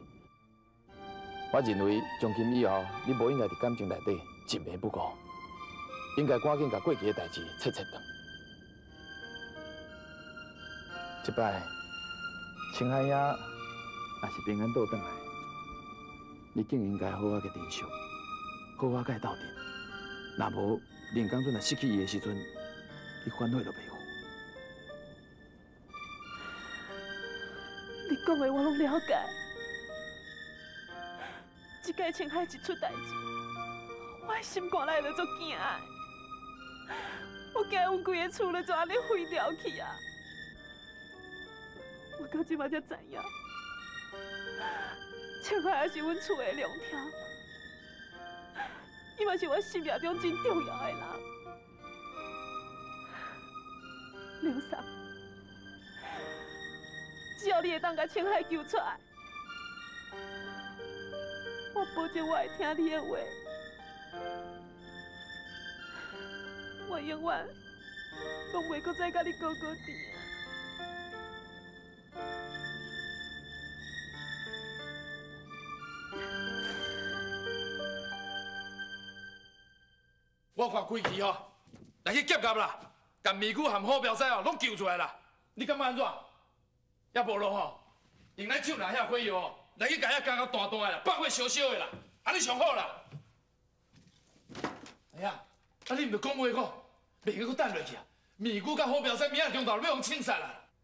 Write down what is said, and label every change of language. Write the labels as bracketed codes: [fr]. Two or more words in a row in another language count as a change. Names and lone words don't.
[nan] 我认为，从今以后，你无应该伫感情内底一迷不悟，应该赶紧把过去的代志切断。这摆，青海呀，也是平安倒转来。你更应该好好嘅珍惜，好好甲伊斗阵。若无，林刚准若失去伊的时阵，你反悔都袂好。你讲的我拢了解。这届青海一出代志，我的心肝内就足惊的。我惊阮规个厝咧就安尼毁掉去啊！我到即摆才知影。青海也是阮厝的良条，伊嘛是我生命中真重要的人。梁三，只要你会当把青海救出来，我保证我会听你的话，我永远拢袂搁再甲你勾勾甜啊！我看开期吼，来去劫夹啦，把美姑含好标仔哦，拢救出来啦。你感觉安怎？也无咯吼，用咱手拿遐火药哦，来去甲遐干到断断的啦，百火烧烧的啦，安尼上好啦。哎呀，啊你毋着讲话讲，袂个搁等落去啊！美姑甲好标仔明仔中昼要互清杀啦。